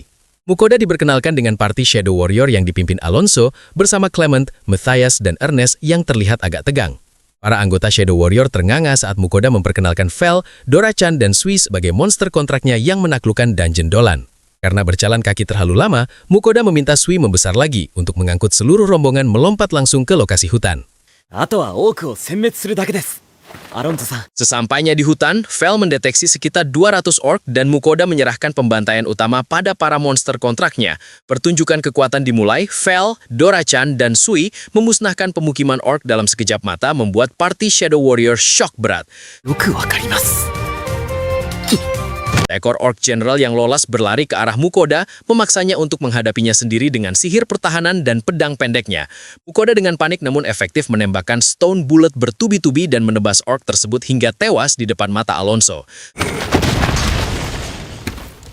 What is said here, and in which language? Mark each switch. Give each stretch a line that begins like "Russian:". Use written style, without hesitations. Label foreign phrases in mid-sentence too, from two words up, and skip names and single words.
Indonesian: Mukouda diperkenalkan dengan party Shadow Warrior yang dipimpin Alonso bersama Clement, Matthias, dan Ernest yang terlihat agak tegang. Para anggota Shadow Warrior ternganga saat Mukouda memperkenalkan Vel, Dora-chan, dan Sui sebagai monster kontraknya yang menaklukkan Dungeon Dolan. Karena berjalan kaki terlalu lama, Mukouda meminta Sui membesar lagi untuk mengangkut seluruh rombongan melompat langsung ke lokasi hutan.
Japanese: あとは多くを殲滅するだけです。アロンゾさん、
Indonesian: Sesampainya di hutan, Vel mendeteksi sekitar 200 orc dan Mukouda menyerahkan pembantaian utama pada para monster kontraknya. Pertunjukan kekuatan dimulai, Vel, Dora-chan, dan Sui memusnahkan pemukiman orc dalam sekejap mata membuat party Shadow Warrior shock berat.
Japanese: よくわかります。
Indonesian: Ekor orc general yang lolos berlari ke arah Mukouda, memaksanya untuk menghadapinya sendiri dengan sihir pertahanan dan pedang pendeknya. Mukouda dengan panik namun efektif menembakkan
English: stone bullet
Indonesian: bertubi-tubi dan menebas orc tersebut hingga tewas di depan mata Alonso.